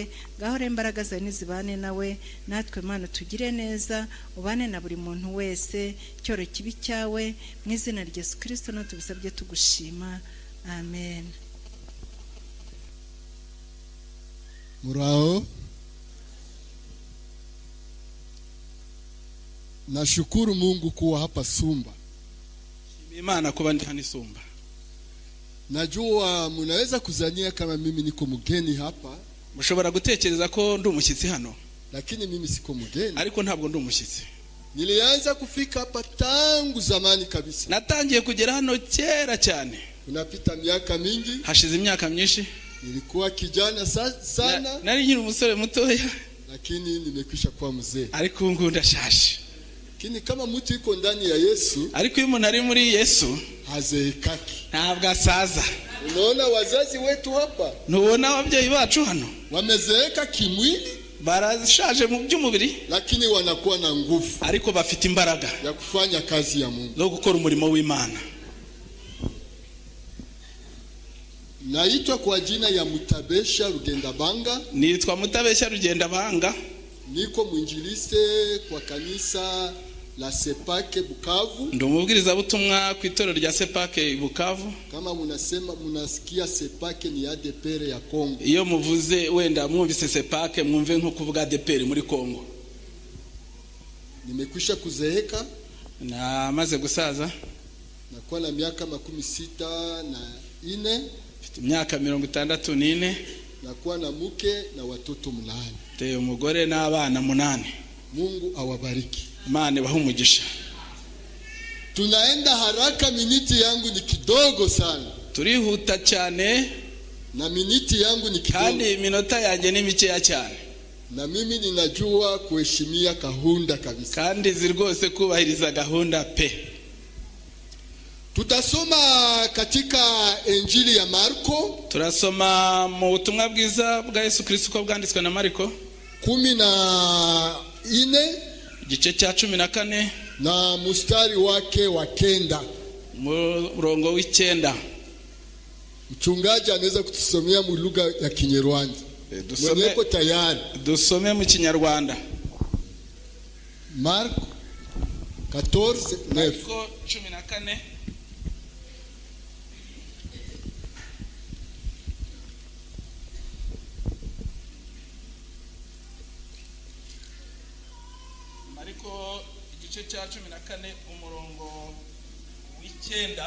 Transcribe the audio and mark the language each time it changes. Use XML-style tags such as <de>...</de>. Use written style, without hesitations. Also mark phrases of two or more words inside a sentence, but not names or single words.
<rw>Ngaho rero imbaraga zawe nizibane nawe, natwe Mana tugire neza, ubane na buri muntu wese. Cyoro kibi cyawe mu izina rya Yesu Kristo no tubisabye tugushima, amen. Murao,</rw> <sw>nashukuru Mungu kuwa hapa Sumba.</sw> <rw>Imana kuba ndi hano Sumba.</rw> <sw>Najua munaweza kuzania kama mimi niko mgeni hapa.</sw> <rw>Mushobora gutekereza ko ndi umushyitsi hano.</rw> <sw>Lakini mimi siko mgeni.</sw> <rw>Ariko ntabwo ndi umushyitsi.</rw> <sw>Nilianza kufika hapa tangu zamani kabisa.</sw> <rw>Natangiye kugera hano kera cyane.</rw> <sw>Unapita miaka mingi.</sw> <rw>Hashize imyaka myinshi.</rw> <sw>Nilikuwa kijana sana.</sw> <rw>Nari nkiri umusore mutoya.</rw> <sw>Lakini nimekwisha kuwa mzee.</sw> <rw>Ariko ngo ndashaje.</rw> <sw>Lakini kama mtu yuko ndani ya Yesu,</sw> <rw>ariko iyo umuntu ari muri Yesu</rw> <sw>hazeekaki,</sw> <rw>ntabwo asaza.</rw> <sw>Unaona wazazi wetu hapa,</sw> <rw>ntubona ababyeyi bacu hano</rw> <sw>wamezeeka kimwili,</sw> <rw>barashaje mu by'umubiri,</rw> <sw>lakini wanakuwa na nguvu,</sw> <rw>ariko bafite imbaraga</rw> <sw>ya kufanya kazi ya Mungu,</sw> <rw>zo gukora umurimo w'Imana.</rw> <sw>Naitwa kwa jina ya Mutabbesha Rugendabanga.</sw> <rw>Nitwa Mutabbesha Rugendabanga.</rw> <sw>Niko mwinjiliste kwa kanisa la Sepake Bukavu.</sw> <rw>Ndo mubwiriza butumwa ku itorero rya Sepake Bukavu.</rw> <sw>Kama munasikia Sepake ni ADPR ya Kongo.</sw> <rw>Iyo muvuze wenda mwumvise Sepake mwumve nko kuvuga ADPR muri Kongo.</rw> <sw>Nimekwisha kuzeeka</sw> <rw>na maze gusaza.</rw> <sw>Nakuwa na miaka 64.</sw> <rw>Imyaka 64.</rw> <sw>Nakuwa na mke na watoto 8.</sw> <rw>Te umugore n'abana 8.</rw> <sw>Mungu awabariki.</sw> <rw>Imana ibahe umugisha.</rw> <sw>Tunaenda haraka, miniti yangu ni kidogo sana.</sw> <rw>Turihuta cyane</rw> <sw>na miniti yangu ni kidogo.</sw> <rw>Kandi minota yanjye ni mikeya cyane.</rw> <sw>Na mimi ninajua kuheshimia gahunda kabisa.</sw> <rw>Kandi zirwose kubahiriza gahunda pe.</rw> <sw>Tutasoma katika Injili ya Mariko.</sw> <rw>Turasoma mu butumwa bwiza bwa Yesu Kristo ko bwanditswe na Mariko 14 igice cya 14</rw> <sw>na mstari wake wa 9.</sw> <rw>Murongo w'9.</rw> <sw>Mchungaji anaweza kutusomea mu lugha ya Kinyarwanda. Mwenyepo tayari.</sw> <rw>Dusome mu Kinyarwanda. Marko 14:9. Marko 14. Igice cya 14 umurongo w'9.</rw>